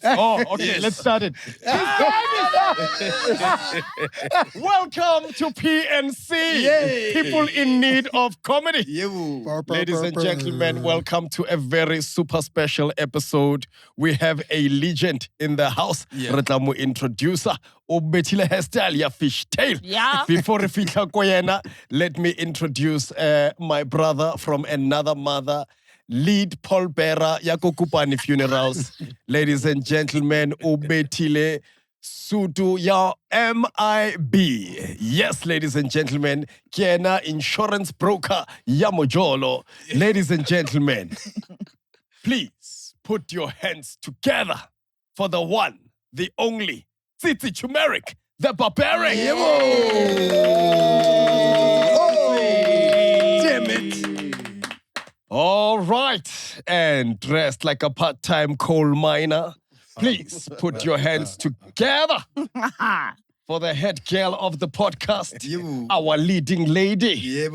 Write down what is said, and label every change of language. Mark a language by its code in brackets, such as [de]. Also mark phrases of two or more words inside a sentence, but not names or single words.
[en] Oh, okay, let's start it. Welcome to PNC. Yay. People in need of comedy. Yeah. Ladies and gentlemen, welcome to a very super special episode. We have a legend in the house. [nso] Re tla mo introducer o betile hairstyle ya fishtail. [en] Yeah. [nso] Before re fihla ko yena, [en] let me introduce my brother from another mother, lead pallbearer ya Kokopane Funerals. Ladies and gentlemen, [nso] o betile Sutu ya MIB. [en] Yes, ladies and gentlemen, [nso] Kiena [en] insurance broker [nso] ya Mojolo. [en] Ladies and gentlemen, please put your hands together for the one, the only, Tsitsi Turmeric, the barbarian. Damn it. All right, and dressed like a part-time coal miner, Please put your hands together for the head girl of the podcast, our leading lady.